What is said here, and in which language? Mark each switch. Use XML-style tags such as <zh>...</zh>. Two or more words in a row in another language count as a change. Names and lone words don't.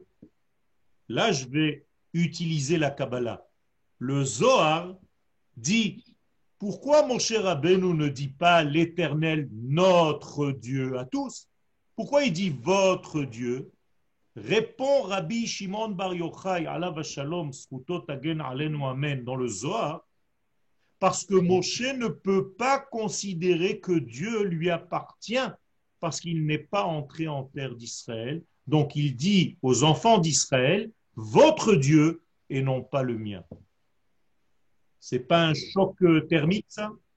<fr>Là, je vais utiliser la Kabbalah. Le Zohar dit, pourquoi mon cher Rabbeinu ne dit pas l'Éternel, notre Dieu à tous? Pourquoi il dit votre Dieu? Répond Rabbi Shimon Bar Yochai,</fr> <he>עליו השלום זכותו תגן עלינו אמן,</he> <fr>dans le Zohar, parce que Moshe ne peut pas considérer que Dieu lui appartient parce qu'il n'est pas entré en terre d'Israël. Donc il dit aux enfants d'Israël, votre Dieu et non pas le mien. C'est pas un choc thermique, ça?</fr>